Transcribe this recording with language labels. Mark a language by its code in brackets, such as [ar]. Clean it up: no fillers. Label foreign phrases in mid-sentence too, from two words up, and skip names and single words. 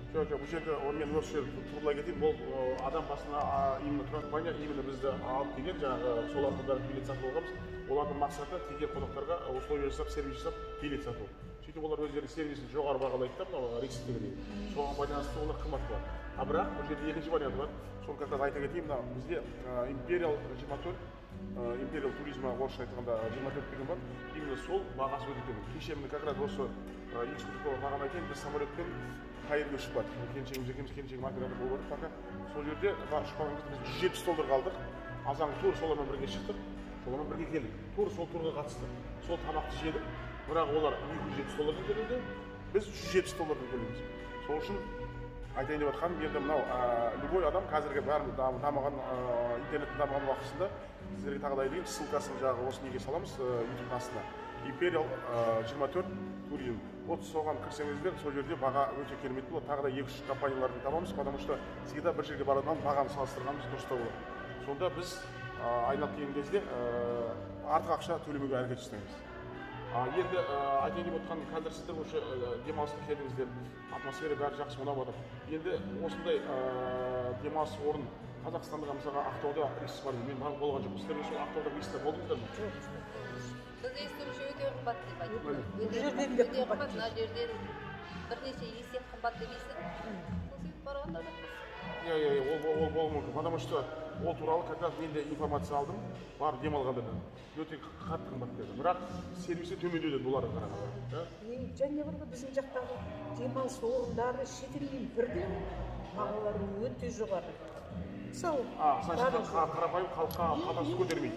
[kk] Жоқ, бұл жерде мен осы жерді тұрғылай кетейін, бұл адам басына [ru] именно компания [kk] именно бізді алып келген, жаңағы солардың бәрі билет сатып алғанбыз. Олардың мақсаты теге қонақтарға условия жасап, сервис жасап, билет сату. Сөйтіп олар өздері сервисін жоғары бағалайды да, мынау Риксіздегідей. Соған байланысты олар қымбат болады. Бірақ бұл жерде екінші варианты бар. Соны [ru] как раз [kk] айта кетейін, бізде Imperial 24 империал туризмі орысша айтқанда 24 деген бар. Именно сол бағасы өте төмен. Кеше міне [ru] как раз [kk] осы экскурсовод маған айтайын, біз самолетпен Каирге ұшып бардық. Келіншегіміз екеуміз, келіншегім оператор болып бардық пока. Сол жерде ұшпағанымызда біз $170 алдық. Азан тур солармен бірге шықтық. Солармен бірге келдік. Тур сол турға қатыстық. Сол тамақты жедік. Бірақ олар $270 төледі. Біз $170 төлейміз. Сол үшін айтайын деп жатқаным, енді мынау любой адам қазіргі бәрі дамыған интернеттің дамыған уақытысында сіздерге тағы да айтайын, ссылкасын жаңағы осы неге саламыз YouTube астына. Imperial 24 туризм. Вот соған кірсеңіздер, сол жерде баға өте керемет болады. Тағы да 2-3 компанияларды табамыз, [ru] потому что всегда [kk] бір жерге барадан бағаны салыстырғанымыз дұрыстау болады. Сонда біз айналып келген кезде артық ақша төлемеуге әрекет жасаймыз. Енді айтайын деп отқан қазір сіздер осы демалысқа келдіңіздер, атмосфера бәрі жақсы ұнап жатыр. Енді осындай демалыс орын Қазақстандағы мысалға Ақтауда рейс бар, мен болған жоқпын. Сіздер сол Ақтауда рейсте болдыңыздар ма? Біз естуімше өте қымбат деп айтты. Өте қымбат, мына жерден бірнеше есе қымбат деп естідім. Сөйтіп барғанда жоқпыз. Ол болуы мүмкін, [ru] потому что [kk] ол туралы [ru] как раз [kk] мен де информация алдым, барып демалғандардан. Өте қатты қымбат деді. Бірақ сервисі төмендеу бұларға қарағанда. Және бір біздің жақтағы демалыс орындары шетелмен бірден бағалары өте жоғары. Мысалы, қарапайым халыққа қатасы көтермейді.